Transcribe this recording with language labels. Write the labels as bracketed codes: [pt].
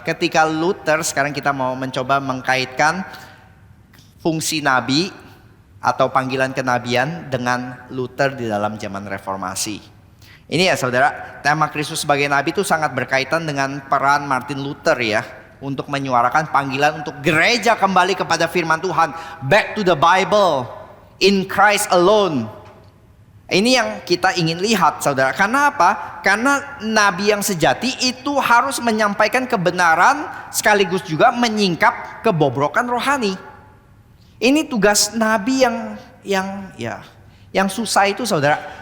[id] Ketika Luther, sekarang kita mau mencoba mengkaitkan fungsi nabi atau panggilan kenabian dengan Luther di dalam zaman reformasi. Ini ya saudara, tema Kristus sebagai nabi itu sangat berkaitan dengan peran Martin Luther ya, untuk menyuarakan panggilan untuk gereja kembali kepada firman Tuhan. [en] Back to the Bible, in Christ alone. [id] Ini yang kita ingin lihat saudara. Karena apa? Karena nabi yang sejati itu harus menyampaikan kebenaran sekaligus juga menyingkap kebobrokan rohani. Ini tugas nabi yang susah itu saudara.